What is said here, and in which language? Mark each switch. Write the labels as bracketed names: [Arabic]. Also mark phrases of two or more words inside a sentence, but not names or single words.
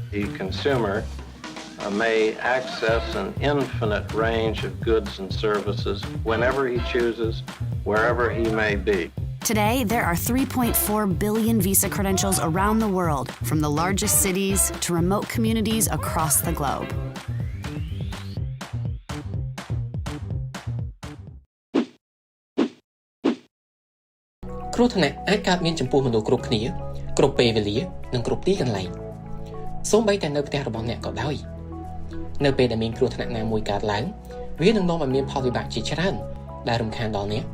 [English] The consumer may access an infinite range of goods and services whenever he chooses, wherever he may be. Today, there are 3.4 billion Visa credentials around the world, from the largest cities to remote communities across the globe. [Khmer] គ្រោះថ្នាក់អាចកើតមានចំពោះមនុស្សគ្រប់គ្នាគ្រប់ពេលវេលានិងគ្រប់ទីកន្លែងសូម្បីតែនៅផ្ទះរបស់អ្នកក៏ដោយនៅពេលដែលមានគ្រោះថ្នាក់ណាមួយកើតឡើងវានឹងនាំឲ្យមានផលវិបាកជាច្រើនដែលរំខានដល់អ្នក